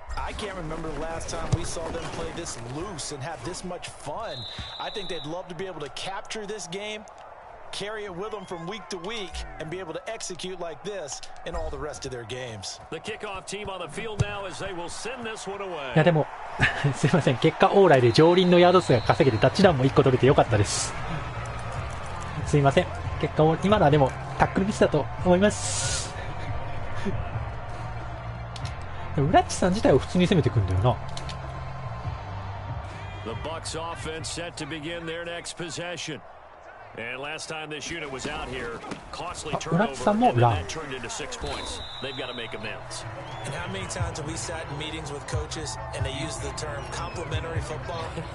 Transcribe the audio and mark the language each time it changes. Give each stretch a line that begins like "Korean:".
English: I can't remember the last time we saw them play this loose and have this much fun. I think they'd love to be able to capture this game, carry it with them from week to week, and be able to execute like this in all the rest of their games. The kickoff team on the field now as they will send this one away.
Japanese: いやでもすいません、結果オーライで上輪のヤード数が稼げてタッチダウンも1個取れてよかったです。すいません、結果を今のはでもタックルミスだと思います。ウラッチさん自体は普通に攻めてくんだよな。
English: The Bucs offense set to begin their next possession. And last time this unit was out here, costly turnover, and that turned into 6 points. They've got to make amends. And how many times have we sat in meetings with coaches and they use the term complementary football?